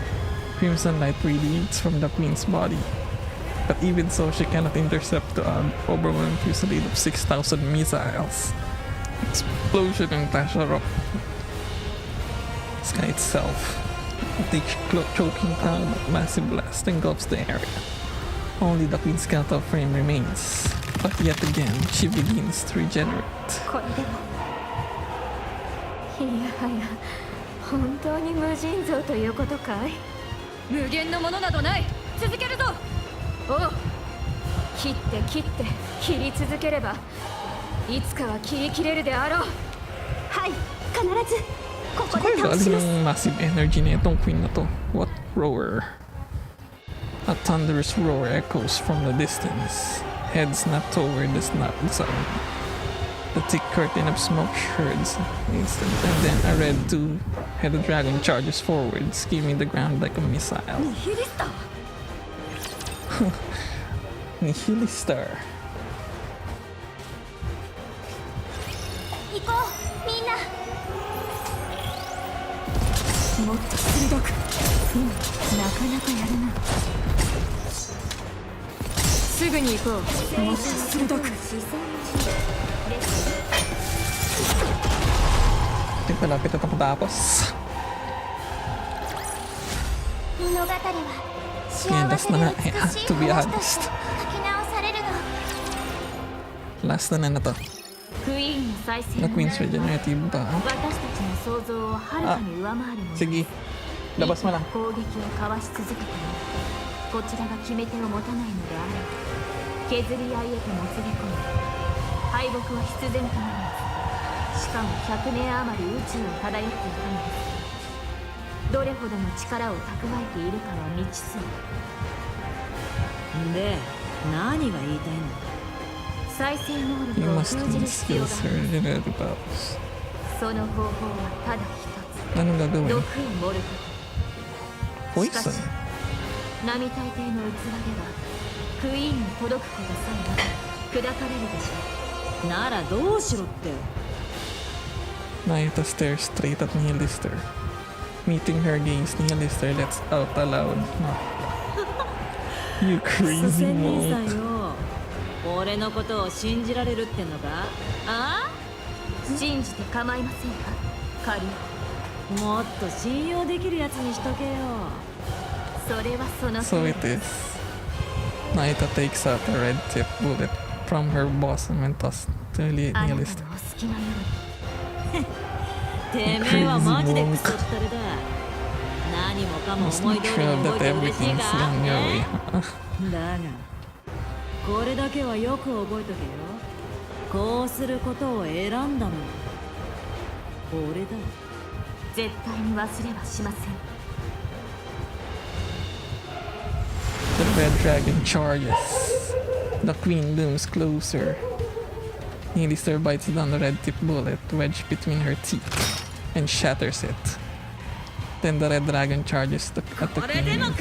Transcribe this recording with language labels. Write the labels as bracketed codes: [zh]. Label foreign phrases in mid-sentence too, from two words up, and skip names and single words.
[en] Crimson light radiates from the Queen's body. But even so, she cannot intercept the overwhelming fusillade of 6,000 missiles. Explosion and clash erupt. Sky itself. A thick, choking cloud of massive blast engulfs the area. Only the Queen's skeletal frame remains. But yet again, she begins to regenerate. [ja] これでもいやはや本当に無尽蔵ということかい無限のものなどない続けるぞおう切って切って切り続ければいつかは切り切れるであろうはい必ずここ [tl] So [ja] で [tl] kaya [ja] 倒し [tl] galing [ja] ます。 [tl] ng [en] massive energy [tl] na itong Queen na to. [en] What rower? A thunderous roar echoes from the distance. Heads snap toward the sound. The thick curtain of smoke shirts instant, and then a red two-headed dragon charges forward, skimming the ground like a missile. Nihilister. [ja] 行こうみんな。もっと鋭く。なかなかやるな。すぐに行こう。もっと鋭く。 [tl] Malapit na tapos. [ja] 物語は [tl] Yan, [ja] 幸 [tl] last [ja] せ [tl] na [ja] で [tl] nga. [ja] 美 [tl] Eh, [ja] しい [en] to be [ja] 話と [en] honest. [ja] して書き直されるの。 [tl] Last na to. [ja] クイーンの再生 [en] The Queen's Regenerative ba? [ja] 私たちの想像をはるかに上回るもの。 [tl] Sige. Labas mo lang. [ja] 攻撃をかわし続けてもこちらが決め手を持たないのであれば削り合いへともつれ込み敗北は必然となります。しかも100年余り宇宙を漂っていたのです。どれほどの力を蓄えているかは未知数。で、何が言いたいの？再生能 [en] You [ja] 力を [en] must [ja] 封じる [en] use [ja] 必要が [en] skills [ja] ある。 [en] related powers. [ja] その方法はただ一つ。 [tl] Anong [ja] 毒 [tl] gagawin? [ja] を盛ること。しか [en] Poison? [ja] し並大抵の器ではクイーンに届くことさえなく砕かれるでしょう。ならどうしろって。 [en] Naita stares straight at Nihilister. Meeting her gaze, Nihilister lets out a loud You [ja] クソ [en] crazy [ja] 仙人さん [en] monk. [ja] よ。俺のことを信じられるってんのか？あ信じて構いませんかカリあ？もっと信用できるやつにしとけよ。ア。それはその [en] So it is. Naita takes out a red tip bullet from her bosom and tosses to [ja] あなたのお [en] Nihilister. [ja] 好きなよてめえはマジでクソったれだ。何もかも [en] Must [ja] 思い [en] make [ja] 通り [en] sure [ja] に動い [en] that [ja] て嬉しい [en] everything's [ja] か？ [en] gone your way. [ja] だがこれだけはよく覚えとけよ。こうすることを選んだのは俺だ。絶対に忘れはしません。 [en] The red dragon charges. The queen looms closer. Nihilister bites down the red tip bullet wedged between her teeth and shatters it. Then the red dragon charges at the queen.